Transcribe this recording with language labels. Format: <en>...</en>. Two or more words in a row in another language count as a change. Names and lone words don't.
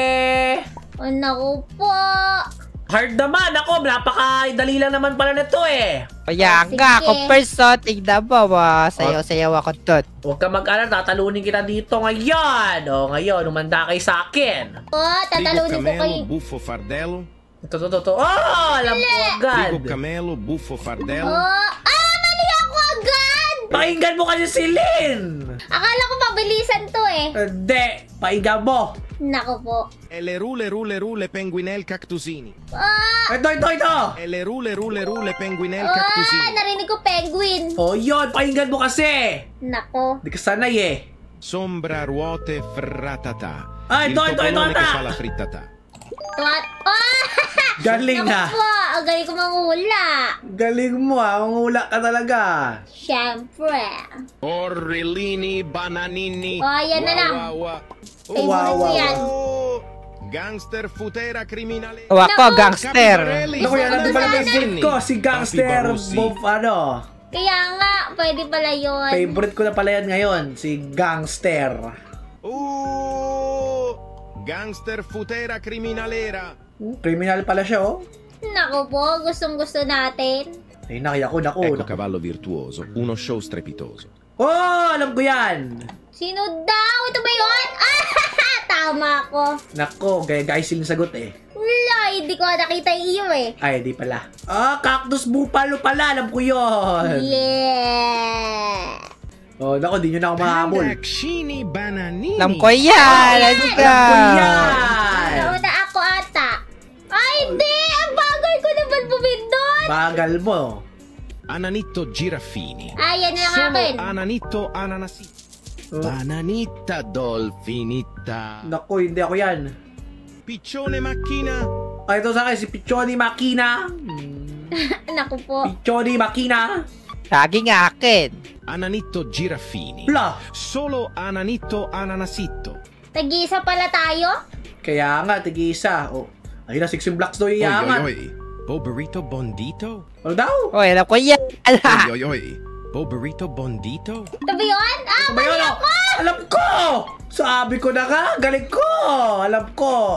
<tl>Naku po. Hard naman. Ako, napakadali lang naman pala nito eh. Kaya Sige. nga, ako first tignan mo. Sayaw-sayaw ako tot. Huwag ka mag-alala, tatalunin kita dito ngayon. Ngayon, umanda kayo sa akin. Tatalunin ko kayo. Camelo, buffo fardello. Ito. Alam ko agad. Frigo Camelo, buffo fardello. Mali ako agad. Pakinggan mo kasi si Lynn! Akala ko pabilisan to eh. Hindi, pakinggan mo. Nako po. E le rule penguinel cactusini. Ito. E le rule penguinel Ah, cactusini. narinig ko penguin. Oh, yun, pakinggan mo kasi. Nako. Di ka sanay eh. Sombra ruote fratata. Ah, Il ito,</tl> <it>topolone che</it> <tl>ata.</tl> <it>fa la frittata.</it> <tl>Tuwat. Oh! Galing Nako ha. po. Ang galing ko manghula. Galing mo ha, mangula ka talaga. Siyempre. Orrellini bananini. Oh, yan na lang. Favorite Wow, ko wow, yan. Gangster futera criminale. O ako, Naku. gangster. Naku, yan natin pala favorite ko, si Gangster Papi Barrosi. Bob, ano. Kaya nga, pwede pala yun. Favorite ko na pala yan ngayon, si Gangster. Gangster futera criminalera. Criminal pala siya, oh. Nako po, gustong-gusto natin. Ay, naku.</tl> <it>Ecco cavallo virtuoso, uno show strepitoso.</it> <tl>Oh, alam ko yan. Sino daw? Ito ba yun? Ah, tama ko. Nako, guys, yung sagot eh. Wala, hindi ko nakita yung iyo eh. Ay, di pala. Ah, Cactus Bupalo pala, alam ko yun. Yeah. Oh, nako, di nyo na ako mahabol. Pandacini bananini. Alam ko yan. Let's go. Alam ko yan. Nauna ako ata. Ay, hindi! Ang bagal ko naman bumindot! Bagal mo. Ananito giraffini. Ayan na lang Solo akin. ananito ananasito. Bananita dolfinita. Nako, hindi ako yan. Piccione macchina. Ay, ito sa akin, si Pichoni Makina. Naku po. Pichoni Makina. Saging akin. Ananito giraffini. Bla. Solo ananito ananasito. Tag-isa pala tayo? Kaya nga, tig-isa. Oh, ayun na, 16 blocks daw yung yaman. Boberito bondito. Ano daw? O, alam ko yan. Boberito bondito. Ito ba yun? Ah, Ano ba yun? mali Oh? ako! Alam ko! Sabi ko na nga, galing ko! Alam ko!</tl>